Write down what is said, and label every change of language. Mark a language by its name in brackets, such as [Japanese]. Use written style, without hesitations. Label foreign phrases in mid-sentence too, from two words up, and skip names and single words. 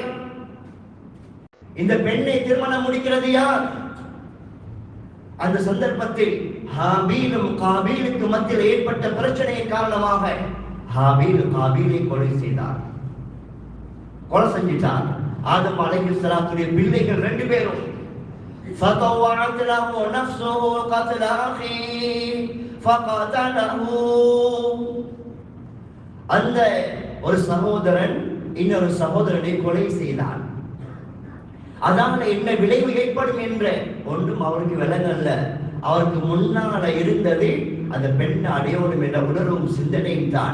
[Tamil] இந்த பெண்ணை திருமணம் முடிக்கிறது யார்? அந்த சந்தர்ப்பத்தில் ஹாபீலும் காபீலுக்கு மத்தியில் ஏற்பட்ட பிரச்சனையின் காரணமாக ஹாபீல் காபீலை கொலை செய்தார், கொலை செஞ்சிட்டார். ஆதம் அலைஹிஸ்ஸலாத்துடைய பிள்ளைகள் ரெண்டு பேரும் [Arabic] فطوعت له نفسه قتل أخيه فقتله. [Tamil] அந்த ஒரு சகோதரன் இன்னொரு சகோதரனை கொலை செய்தான். அதனால என்ன விளைவு ஏற்படும் என்ற ஒன்றும் அவருக்கு விளங்கல்ல. அவருக்கு முன்னால இருந்தது அந்த பெண்ணை அடையோடும் என்ற உணர்வும் சிந்தனையும் தான்.